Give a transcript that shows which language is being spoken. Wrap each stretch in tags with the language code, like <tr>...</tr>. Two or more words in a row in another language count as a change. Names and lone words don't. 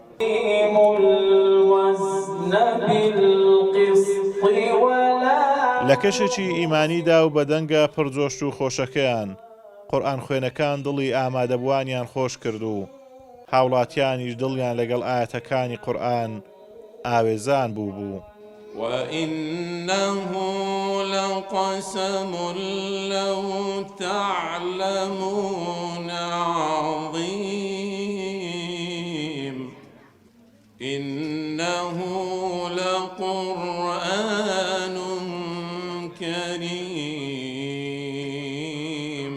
<ckb>لە کەشێکی ئیمانیدا و بەدەنگە پڕجۆش و خۆشەکەیان قورئان خوێنەکان دڵی ئامادەبوانیان خۆش کرد و هاوڵاتیانیش دڵیان لەگەڵ ئاەتەکانی قورئان ئاوێزان بوو.</ckb> <ar>وإنه لقسم لو تعلمون عظيم إنه لقرآن كريم</ar>